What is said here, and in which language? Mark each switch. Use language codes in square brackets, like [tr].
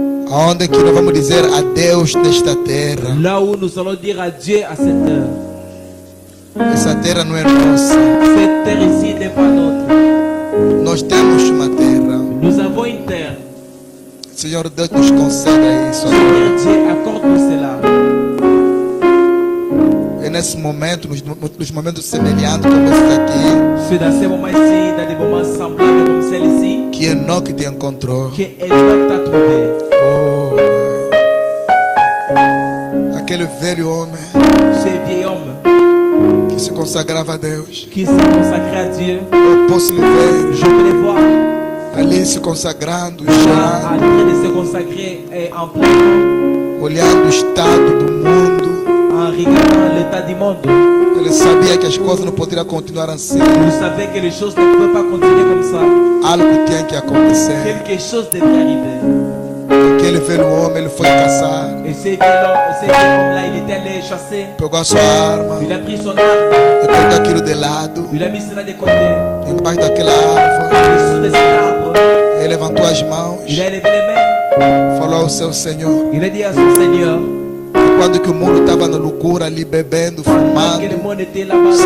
[pt] Aonde que nós vamos dizer adeus nesta terra? [fr] Là où nous allons dire adieu à cette terre. [pt] Essa terra não é nossa. [fr] Cette terre ici n'est pas notre. [pt] Nós temos uma terra. [fr] Nous avons une terre. [pt] Senhor Deus nos conceda isso. [fr] Seigneur Dieu, accorde-nous cela. [pt] E nesse momento, nos momentos semelhantes como esse aqui, [fr] C'est dans ces moments ici, dans des moments semblables comme celle-ci, [pt] que Enoque te encontrou. [fr] que Enoch t'a trouvé. [pt] Oh, aquele velho homem [fr] Ce vieil homme [pt] que se consagrava a Deus. [fr] qui s'est consacré à Dieu, [pt] Eu posso lhe ver [fr] je peux les voir [pt] ali se consagrando, [fr] là, en [pt] chorando, [fr] train de se consacrer et en plein, [pt] olhando o estado do mundo. [fr] en regardant l'état du monde. [pt] Ele sabia que as coisas não poderiam continuar assim. [fr] Vous savez que les choses ne pouvaient pas continuer comme ça. [pt] Algo tinha que acontecer. [fr] Quelque chose devait arriver. [pt] Aquele velho homem, ele foi caçar, [fr] Et ce vieil homme-là, il était allé chasser. [pt] pegou a sua arma [fr] Il a pris son arme, [pt] e colocou aquilo de lado, [fr] il a mis cela de côté. [pt] embaixo daquela árvore. [fr] Dessous de cet arbre, [pt] Ele levantou as mãos, [fr] il a levé les mains. [pt] falou ao seu Senhor. [fr] Il a dit à son Seigneur, [pt] Quando que o mundo estava na loucura, ali bebendo, [fr] que le [pt] fumando, [fr] monde était là-bas, [pt] se